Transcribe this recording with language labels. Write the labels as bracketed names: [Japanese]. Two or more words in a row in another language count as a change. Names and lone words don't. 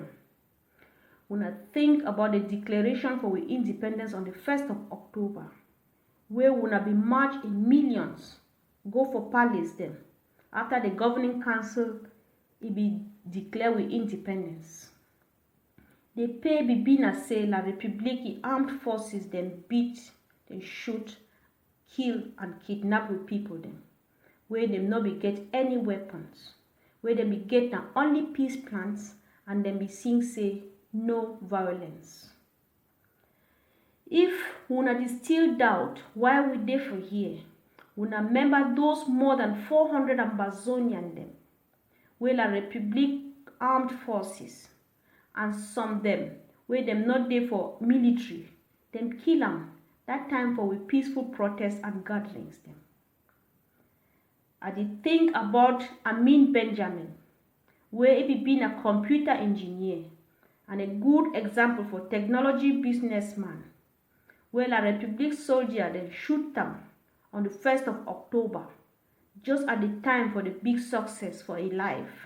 [Cameroon Pidgin] When I think about the declaration for we independence on the 1st of October, where we will be marched in millions, go for palace them, after the governing council it be declare we independence. They pay Bibina say la Republic armed forces then beat, then shoot, kill and kidnap with people them, where them not be get any weapons, where them be get na only peace plans and them be sing say no violence. If una still doubt why we dey for here, una remember those more than 400 Amazonian them, where la Republic armed forces, and some them where them not there for military, them kill them that time for we peaceful protests and gatherings them. I did think about Amin Benjamin, where he been a computer engineer and a good example for technology businessman, where la Republic soldier then shoot them on the 1st of October, just at the time for the big success for a life.